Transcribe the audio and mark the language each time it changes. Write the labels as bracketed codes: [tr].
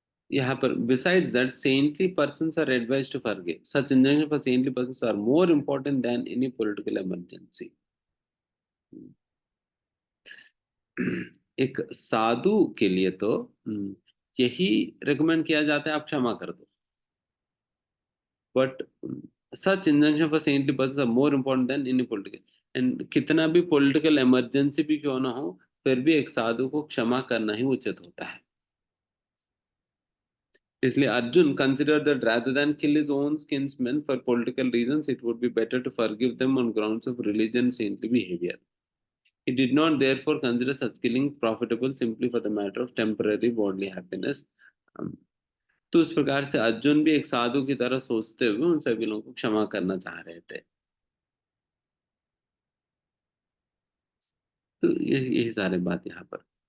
[hi] यहाँ पर [en] besides that saintly persons are advised to forgive, such injunction for saintly persons are more important than any political emergency। [hi] एक साधु के लिए तो यही रिकमेंड किया जाता है, आप क्षमा कर दो। [en] but such injunction for saintly person are more important than any political, and [hi] कितना भी पॉलिटिकल इमरजेंसी भी क्यों ना हो, फिर भी एक साधु को क्षमा करना ही उचित होता है। इसलिए [en] Arjun considered that rather than kill his own kinsmen for political reasons, it would be better to forgive them on grounds of religion and saintly behavior. He did not therefore consider such killing profitable simply for the matter of temporary worldly happiness. [hi] Um, तो उस प्रकार से अर्जुन भी एक साधु की तरह सोचते हुए उन सभी लोगों को क्षमा करना चाह रहे थे। तो यही सारी बात यहाँ पर।